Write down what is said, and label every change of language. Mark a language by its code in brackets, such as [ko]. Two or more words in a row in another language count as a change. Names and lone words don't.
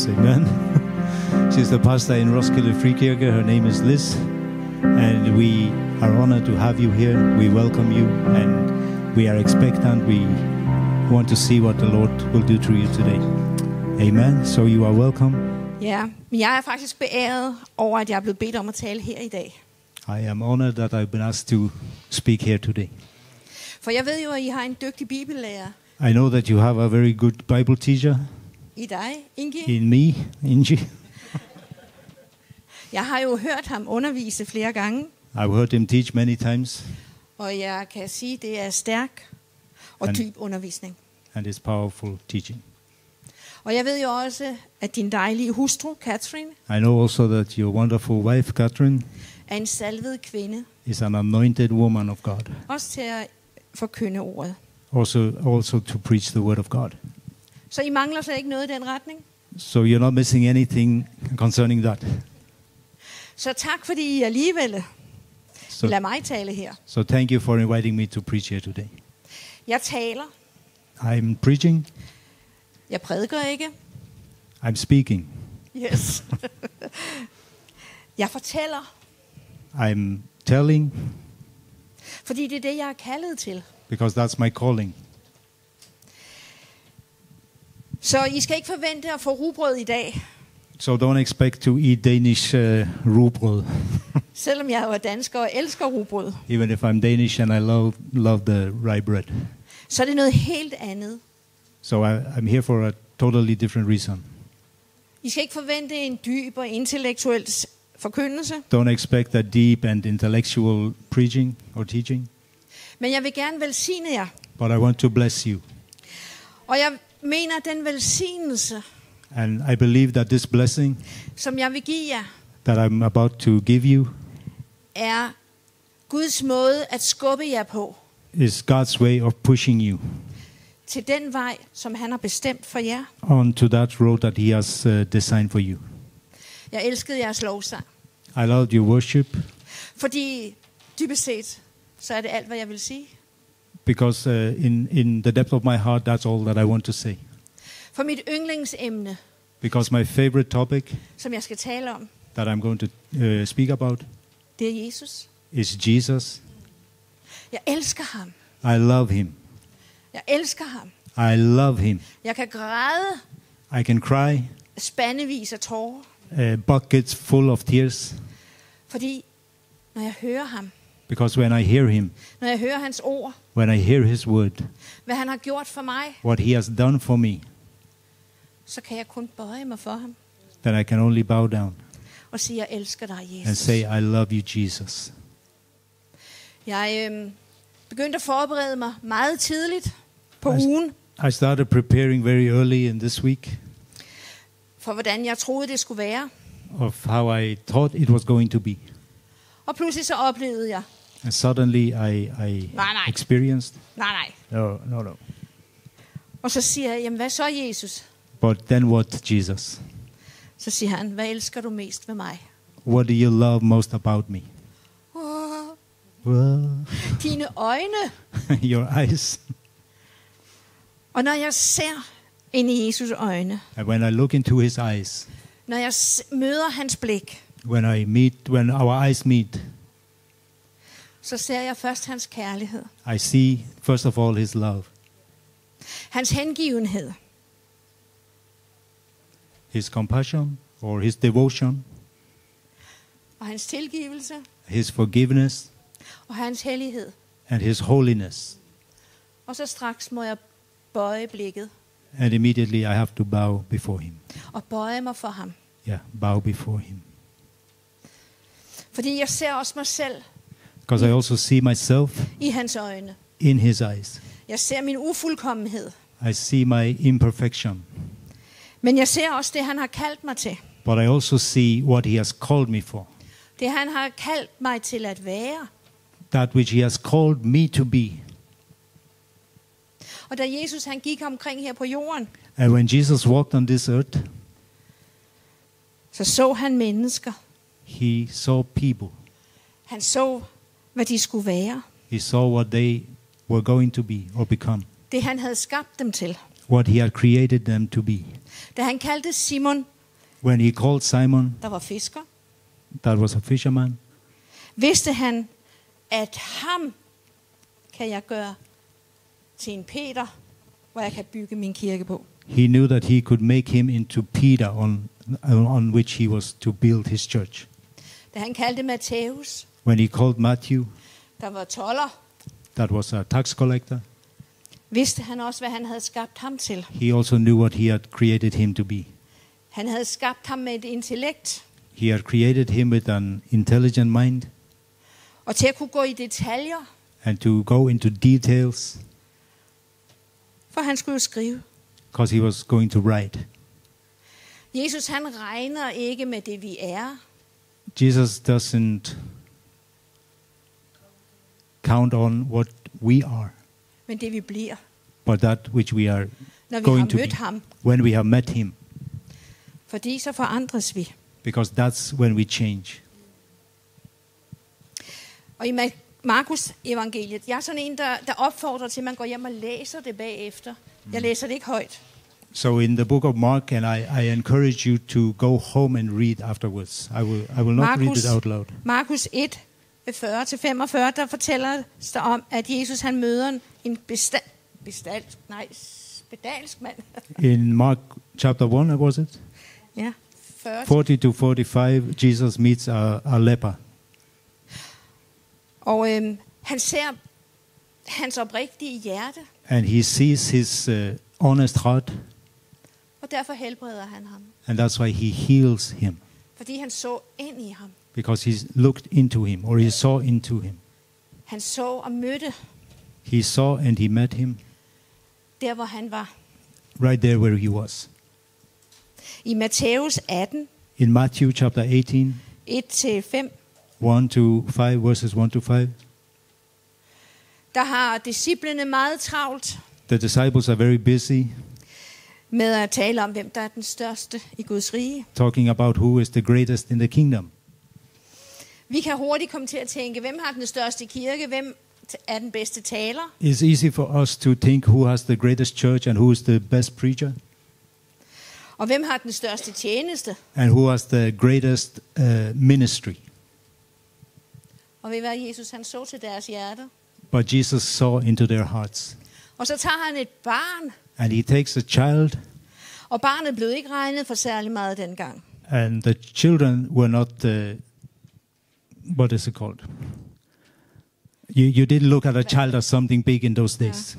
[en] Amen. She's the pastor in Roskilde Frikirke. Her name is Liz. And we are honored to have you here. We welcome you and we are expectant. We want to see what the Lord will do through you today. Amen. So you are welcome. [da] Ja, men jeg er faktisk beæret over, at jeg er blevet bedt om at tale her i dag. [en] I am honored that I've been asked to speak here today. [da] For jeg ved jo, at I har en dygtig bibellærer. [en] I know that you have a very good Bible teacher. [da] I dig, Ingi. [en] In me, Ingi. [da] Jeg har jo hørt ham undervise flere gange. [en] I've heard him teach many times. [da] Og jeg kan sige, at det er stærk og dyb undervisning. [en] And it's powerful teaching. [da] Og jeg ved jo også, at din dejlige hustru, Catherine, [en] I know also that your wonderful wife, Catherine, [da] er en salvet kvinde. [en] is an anointed woman of God. [da] Også til at forkynde ordet. [en] Also to preach the word of God. [da] Så I mangler så ikke noget i den retning? [en] So you're not missing anything concerning that. [da] Så tak, fordi I alligevel lader mig tale her. [en] So thank you for inviting me to preach here today. [da] Jeg taler. [en] I'm preaching. [da] Jeg prædiker ikke. [en] I'm speaking. Yes. [da] Jeg fortæller. [en] I'm telling. [da] Fordi det er det, jeg er kaldet til. [en] Because that's my calling. [da] Så I skal ikke forvente at få rugbrød i dag. [en] So don't expect to eat Danish rugbrød. [da] Selvom jeg er dansker og elsker rugbrød. [en] Even if I'm Danish and I love the rye bread. [da] Så er det noget helt andet. [en] So I'm here for a totally different reason. [da] I skal ikke forvente en dyb og intellektuel forkyndelse. [en] Don't expect a deep and intellectual preaching or teaching. [da] Men jeg vil gerne velsigne jer. [en] But I want to bless you. [da] Og jeg mener, at den velsignelse, [en] And I believe that this blessing [da] som jeg vil give jer, [en] that I'm about to give you [da] er Guds måde at skubbe jer på. [en] is God's way of pushing you [da] Til den vej, som han har bestemt for jer. [en] onto that road that He has designed for you. [da] Jeg elskede jeres lovsang. [en] I loved your worship [da] Fordi dybest set, så er det alt, hvad jeg vil sige. [en] because in the depth of my heart, that's all that I want to say. [da] For mit yndlingsemne, [en] Because my favorite topic [da] som jeg skal tale om, [en] that I'm going to speak about [da] det er Jesus. [en] is Jesus. [da] Jeg elsker ham. [en] I love Him. [da] Jeg elsker ham. [en] I love Him. [da] Jeg kan græde [en] I can cry [da] spandevis af tårer. [en] buckets full of tears [da] Fordi når jeg hører ham, [en] because when I hear Him, [da] når jeg hører hans ord, [en] when I hear His word, [da] hvad han har gjort for mig, [en] what He has done for me, [da] så kan jeg kun bøje mig for ham [en] then I can only bow down [da] og sige, jeg elsker dig, [en] and Jesus. say, I love you, Jesus. [da] Jeg begyndte at forberede mig meget tidligt på ugen, [en] I started preparing very early in this week [da] for hvordan jeg troede, det skulle være. [en] of how I thought it was going to be. [da] Og pludselig så oplevede jeg, [en] And suddenly I [da] Nej. [en] experienced, [da] nej. [en] no. [da] Og så siger jeg, jamen hvad så, Jesus? [en] But then what, Jesus? [da] Så siger han, hvad elsker du mest ved mig? [en] What do you love most about me? Well, [da] Dine øjne. [en] your eyes. [da] Og når jeg ser ind i Jesus øjne, [en] And when I look into His eyes, [da] når jeg møder hans blik, [en] when our eyes meet, [da] så ser jeg først hans kærlighed, [en] I see, first of all, His love, [da] hans hengivenhed, [en] His compassion or His devotion, [da] og hans tilgivelse, [en] His forgiveness, [da] og hans hellighed. [en] and His holiness. [da] Og så straks må jeg bøje blikket [en] And immediately I have to bow before Him. [da] og bøje mig for ham. [en] Yeah, bow before Him. [da] Fordi jeg ser også mig selv [en] Because I also see myself [da] i hans øjne. [en] in His eyes. [da] Jeg ser min ufuldkommenhed. [en] I see my imperfection. [da] Men jeg ser også det, han har kaldt mig til. [en] But I also see what He has called me for. [da] Det, han har kaldt mig til at være. [en] That which He has called me to be. [da] Og da Jesus han gik omkring her på jorden, [en] And when Jesus walked on this earth, [da] så han mennesker. [en] He saw people. [da] Han så, hvad de skulle være. [en] He saw what they were going to be or become. [da] Det han havde skabt dem til. [en] What he had created them to be. [da] Da han kaldte Simon, [en] When he called Simon, [da] der var fisker, [en] that was a fisherman, [da] vidste han, at ham kan jeg gøre til en Peter, hvor jeg kan bygge min kirke på. [en] he knew that he could make him into Peter on which he was to build his church. [da] Da han kaldte Matthæus, [en] When he called Matthew, [da] der var toller, [en] that was a tax collector, [da] vidste han også, hvad han havde skabt ham til. [en] he also knew what he had created him to be. [da] Han havde skabt ham med et intellekt, [en] He had created him with an intelligent mind [da] og til at kunne gå i detaljer, [en] and to go into details [da] for han skulle jo skrive. [en] because he was going to write. [da] Jesus, han regner ikke med det, vi er. [en] Jesus doesn't count on what we are, [da] Men det, vi bliver, [en] but that which we are [da] når vi [en] going [da] har [en] to [da] mødt [en] be [da] ham. [en] when we have met him, [da] Fordi så forandres vi. [en] because that's when we change. [da] Og i Markus evangeliet, jeg er sådan en, der opfordrer til, at man går hjem og læser det bagefter. Jeg læser det ikke højt. [en] So in the book of Mark, and I encourage you to go home and read afterwards. I will not read it out loud. [da] Markus 1, 40-45, der fortæller der om, at Jesus han møder en spedalsk mand. [en] In Mark chapter 1, was it? [da] Ja, 40. [en] 40 to 45, Jesus meets a leper. [da] Og han ser hans oprigtige hjerte, [en] And he sees his honest heart, [da] og derfor helbreder han ham. [en] and that's why he heals him. [da] Fordi han så ind i ham. [en] Because he looked into him, or he saw into him. [da] Han så og mødte [en] He saw and he met him [da] der, hvor han var. [en] right there where he was. [da] I Matthæus 18, In Matthew chapter 18, 1-5, [en] 1 to 5, verses 1 to 5, [da] der har disciplene meget travlt [en] the disciples are very busy [da] med at tale om, hvem der er den største i Guds rige. [en] talking about who is the greatest in the kingdom. [da] Vi kan hurtigt komme til at tænke, hvem har den største kirke, hvem er den bedste taler. [en] It's easy for us to think who has the greatest church and who is the best preacher [da] Og hvem har den største tjeneste. [en] and who has the greatest ministry. [da] Og ved hvad Jesus han så til deres hjerter. [en] But Jesus saw into their hearts. [da] Og så tager han et barn, [en] And he takes a child, [da] og barnet blev ikke regnet for særlig meget dengang. [en] and the children were not, what is it called? You didn't look at a child as something big in those days.